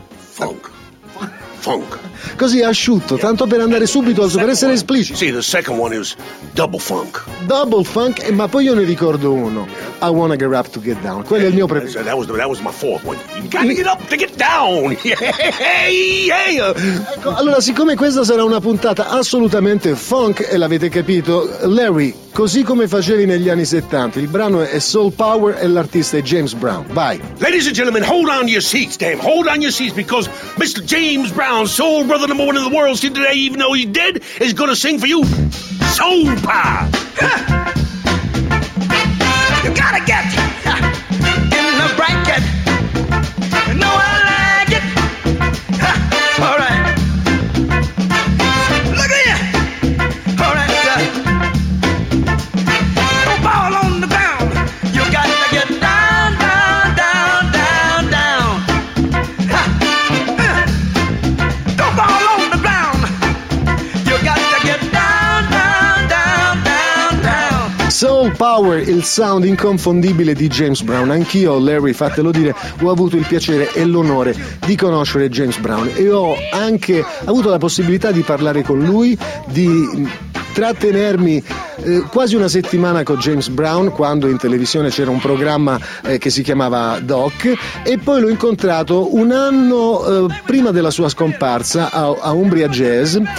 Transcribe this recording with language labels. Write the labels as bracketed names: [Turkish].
[English] Funk. Funk. [Italian] Così asciutto, yeah. Tanto per andare subito al super, essere esplicito. [English] See, the second one is double funk. [Italian] Double funk, ma poi io ne ricordo uno. [English] I wanna get up to get down. [Italian] Quello è il mio preferito. [English] That was my fourth one. You gotta get up to get down. [Italian] Ecco, allora, siccome questa sarà una puntata assolutamente funk, e l'avete capito, Larry, così come facevi negli anni 70, il brano è Soul Power e l'artista è James Brown. Vai. [English] Ladies and gentlemen, hold on to your seats, damn. Hold on to your seats, because Mr. James Brown, soul brother number one in the world, see today, even though he's dead, is gonna sing for you Soul Power. Huh. You gotta get in the bracket. No, I like it. Huh. All right. Look at you. All right. Don't fall on the ground. You gotta get down, down, down, down, down. Huh. Don't fall on the ground. You gotta get down, down, down, down, down. [Italian] Soul Power, il sound inconfondibile di James Brown. Anch'io, Larry, fatelo dire, ho avuto il piacere e l'onore di conoscere James Brown e ho anche avuto la possibilità di parlare con lui, di trattenermi quasi una settimana con James Brown quando in televisione c'era un programma che si chiamava Doc, e poi l'ho incontrato un anno prima della sua scomparsa a Umbria Jazz.